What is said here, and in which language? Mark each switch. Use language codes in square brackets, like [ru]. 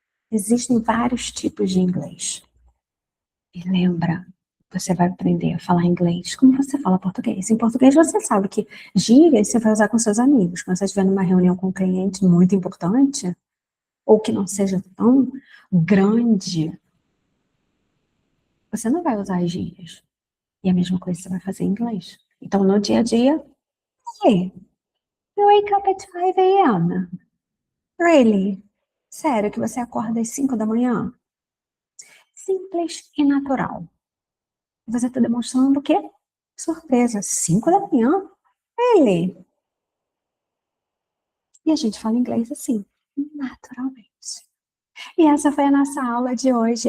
[pt] Existem vários tipos de inglês. E lembra, você vai aprender a falar inglês como você fala português. Em português você sabe que gírias você vai usar com seus amigos. Quando você estiver numa reunião com um cliente muito importante, ou que não seja tão grande, você não vai usar as gírias. E a mesma coisa você vai fazer em inglês. Então, no dia a dia, [en] hey, you wake up at 5 a.m. Really? [pt] Sério que você acorda às 5 da manhã? Simples e natural. Você está demonstrando o quê? Surpresa. 5 da manhã? Really? E a gente fala inglês assim, naturalmente. E essa foi a nossa aula de hoje.